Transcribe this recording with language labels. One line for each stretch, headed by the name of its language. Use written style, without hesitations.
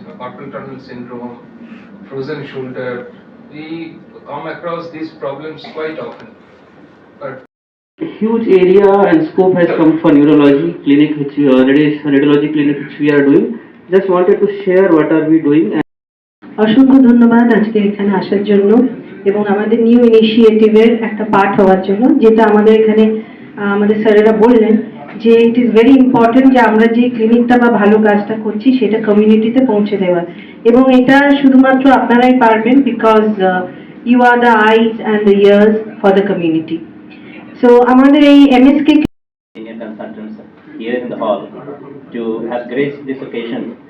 English: Carpal tunnel syndrome, frozen shoulder. We come across these problems quite often. But a huge area and scope has come for neurology clinic, which radiology clinic which we are doing. Just wanted to share what are we doing.
Bangla: অসংখ্য ধন্যবাদ আজকে এখানে আসার জন্য এবং আমাদের new ইনিশিয়েটিভের একটা part হওয়ার জন্য, যেটা আমাদের এখানে আমাদের স্যারেরা বললেন যে
English: it is very important
Bangla: যে আমরা যে ক্লিনিকটা বা ভালো কাজটা করছি সেটা কমিউনিটিতে পৌঁছে দেওয়া, এবং এটা শুধুমাত্র আপনারাই পারবেন
English: Because you are the eyes and the ears for the community.
Bangla: So আমাদের এই MSK
English: senior consultants here in the hall to have graced this occasion.